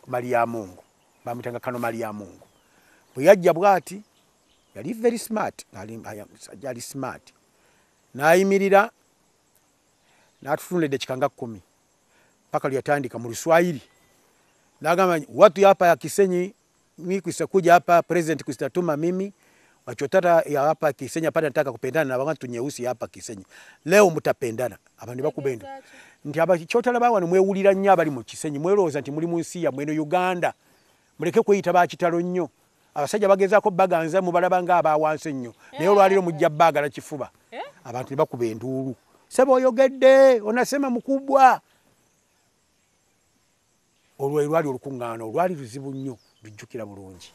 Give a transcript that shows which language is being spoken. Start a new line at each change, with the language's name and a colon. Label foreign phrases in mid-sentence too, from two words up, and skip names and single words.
Ganda: Mariamungu bamutanga kano Mariamungu bwe yajja bwati yali
English: very smart
Ganda: yali smart n'ayimirira n'atutunulidde kikanga 10 paka lyatandika mu Luswahili n'agamba
Swahili: watu hapa ya Kisenyi mimi kuja hapa president kustatuma mimi wachotata ya hapa Kisenyi hapa nataka kupendana na watu nyeusi hapa Kisenyi leo mtapendana
Ganda: abantu bakubenda nti abachotala bawa mwewulira nnyo abali mu Kisenyi mweroza nti muri mu nsi ya mweno Uganda muleke kweyita bakitalo nnyo abasajja bagezaako baganza mu balabanga abawanse nnyo naye olwaliro mujja bagala kifuba abantu bakuba enduulu sebo oyogedde
Swahili: onasema mukubwa
Ganda: olwali olukuŋŋaana olwali luzibu nnyo lujjukira bulungi